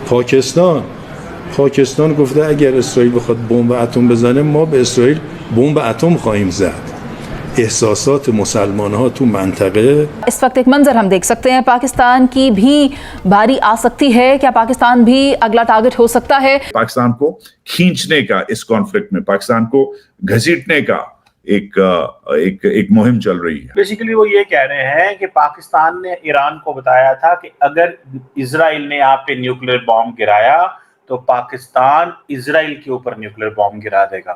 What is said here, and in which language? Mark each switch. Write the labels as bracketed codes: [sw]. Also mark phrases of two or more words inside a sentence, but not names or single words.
[fa] پاکستان پاکستان گفته اگر اسرائیل بخواد بمب اتم بزنه ما به اسرائیل بمب اتم خواهیم زد. احساسات مسلمان ها تو منطقه [hi] इस वक्त एक मंजर हम देख सकते हैं, पाकिस्तान की भी बारी आ सकती है. क्या पाकिस्तान भी अगला टारगेट हो सकता है? पाकिस्तान को खींचने का, इस कॉन्फ्लिक्ट में पाकिस्तान को घसीटने का एक मुहिम चल रही है. बेसिकली वो ये कह रहे हैं कि पाकिस्तान ने ईरान को बताया था कि अगर इजराइल ने आप पे [en] nuclear bomb [hi] गिराया तो पाकिस्तान इजराइल के ऊपर [en] nuclear bomb [hi] गिरा देगा.